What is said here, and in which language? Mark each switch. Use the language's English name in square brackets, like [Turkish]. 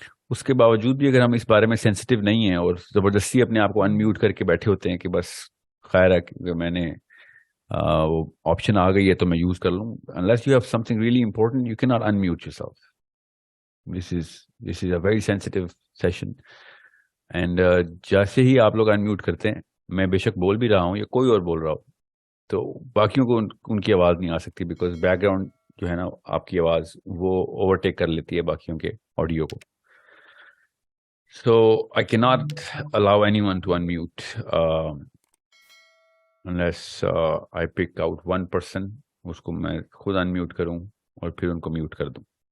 [Urdu] اس کے باوجود بھی اگر ہم اس بارے میں سینسٹیو نہیں ہیں اور زبردستی اپنے آپ کو انمیوٹ کر کے بیٹھے ہوتے ہیں کہ بس خیر ہے کہ میں نے وہ آپشن آ گئی ہے تو میں یوز کر لوں, [English] unless you have something really important you cannot unmute yourself. This is a very sensitive session. [Urdu] And جیسے ہی آپ لوگ انمیوٹ کرتے ہیں, میں بے شک بول بھی رہا ہوں یا کوئی اور بول رہا ہو, تو باقیوں کو ان کی آواز نہیں آ سکتی, بیکاز بیک گراؤنڈ جو ہے نا آپ کی آواز وہ اوورٹیک کر لیتی ہے باقیوں کے آڈیو کو. [English] So I cannot allow anyone to unmute unless I pick out one person, [Urdu] اس کو میں خود انمیوٹ کروں اور پھر ان کو میوٹ کر دوں.